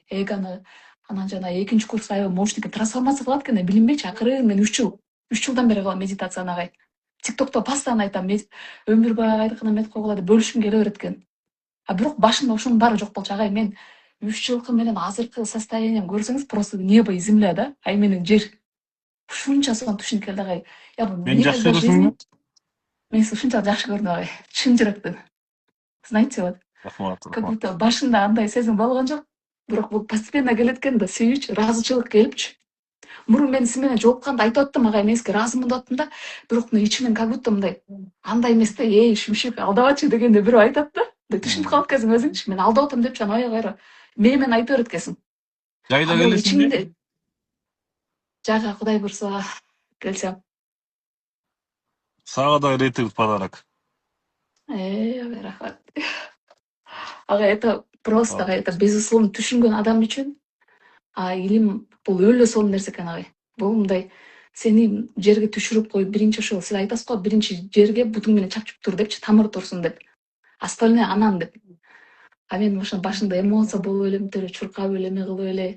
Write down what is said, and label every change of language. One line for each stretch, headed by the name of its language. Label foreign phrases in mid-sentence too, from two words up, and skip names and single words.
Kyrgyz: Эгону анан жана экинчи курс аябай мощный экен. Трансформация кылат экен, билинбейчи. Акырын мен 3 жылдан бери кылам медитацияны агай. ТикТокто постоянно айтам, Өмүрбай айткан эмет койгула деп бөлүшкүм келе берет экен. Бирок башында ушунун баары жок болчу агай. Мен 3 жылкы менен азыркы состоянием көрсөңүз,
Russian: просто небо и земля да,
Kyrgyz: ай менен жер. Ушунча сонун түшүнүп келди агай.
Russian: Я бы
Kyrgyz: Мен жакшы
Russian: никогда в
Kyrgyz: көрсүңбү?
Russian: жизни
Kyrgyz: мен сизди ушунчалык жакшы көрдүм агай. Чын жүрөктөн.
Russian: Знаете, вот
Kyrgyz: Рахмат,
Russian: как
Kyrgyz: рахмат. будто башында андай сезим болгон жок. Бирок бул постепенно келет экен да, сүйүүчү, ыраазычылык келипчи. Мурун мен сиз менен жолукканда айтып аттым агай, мен сизге ыраазымын деп аттым да. Бирок мына ичимден
Russian: как будто
Kyrgyz: мындай андай эмес да, шүмшүк алдабачы дегенде бирөө айтат да. Мындай түшүнүп калат экенсиң өзүңчү. Мен алдап атам депчи, анан ой кайра менен айта берет экенсиң. Жайда Бирок келесиңби? ичиңде жага Кудай бурса келсем. Сага да рейтинг подарок. Агай рахмат. Агай,
Russian: это просто
Kyrgyz: агай,
Russian: это безусловно
Kyrgyz: түшүнгөн адам үчүн илим бул өлө сонун нерсе экен агай. Бул мындай сени жерге түшүрүп коюп, биринчи ошол сиз айтасыз го, биринчи жерге бутуң менен чапчып тур депчи, тамыр турсун деп. Остальное анан деп. Мен ошо башында эмоция болуп элем, деле чуркап эле, эме кылып эле.